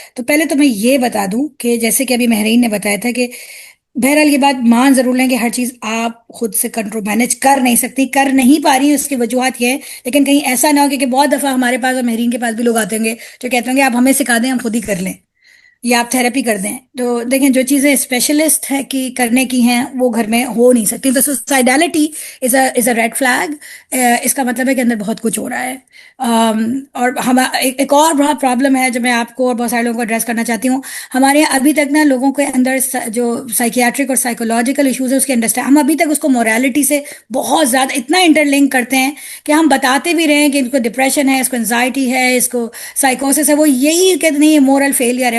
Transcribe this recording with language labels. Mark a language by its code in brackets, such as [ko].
[ur] تو پہلے تو میں یہ بتا دوں کہ جیسے کہ ابھی مہرین نے بتایا تھا کہ بہرحال یہ بات مان ضرور لیں کہ ہر چیز آپ خود سے کنٹرول مینج کر نہیں سکتی، کر نہیں پا رہی ہیں، اس کی وجوہات یہ ہیں. لیکن کہیں ایسا نہ ہو کہ بہت دفعہ ہمارے پاس اور مہرین کے پاس بھی لوگ آتے ہوں گے جو کہتے ہوں گے آپ ہمیں سکھا دیں، ہم خود ہی کر لیں، یا آپ تھراپی کر دیں. تو دیکھیں، جو چیزیں اسپیشلسٹ ہے کی کرنے کی ہیں وہ گھر میں ہو نہیں سکتی. [en] تو suicidality is a red flag. [ur] اس کا مطلب ہے کہ اندر بہت کچھ ہو رہا ہے. اور ہم ایک اور بہت پرابلم ہے جو میں آپ کو اور بہت سارے لوگوں کو ایڈریس کرنا چاہتی ہوں. ہمارے یہاں ابھی تک نا لوگوں کے اندر جو سائکیاٹرک اور سائیکولوجیکل ایشوز ہے اس کے انڈرسٹینڈ، ہم ابھی تک اس کو مورالٹی سے بہت زیادہ اتنا انٹر لنک کرتے ہیں کہ ہم بتاتے بھی رہے ہیں کہ اس کو ڈپریشن ہے، اس کو انزائٹی ہے، اس کو سائیکوسس ہے، وہ یہی کہتے نہیں یہ مورل فیلئر ہے.